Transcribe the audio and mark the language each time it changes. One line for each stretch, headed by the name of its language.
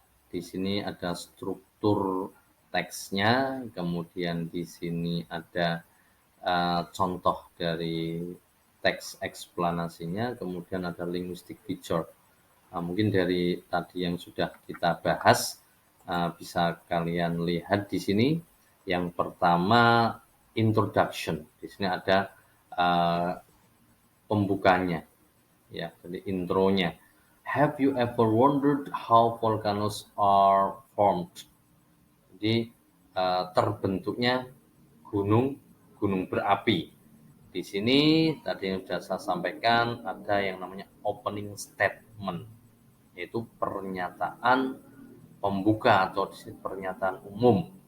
Indonesian: Di sini ada struktur teksnya, kemudian di sini ada contoh dari teks eksplanasinya, kemudian ada linguistic feature. Mungkin dari tadi yang sudah kita bahas bisa kalian lihat di sini. Yang pertama introduction. Di sini ada pembukanya ya, jadi intronya.
English: Have you ever wondered how volcanoes are formed?
Indonesian: Jadi terbentuknya gunung berapi. Di sini tadi yang sudah saya sampaikan ada yang namanya opening statement, yaitu pernyataan pembuka atau pernyataan umum.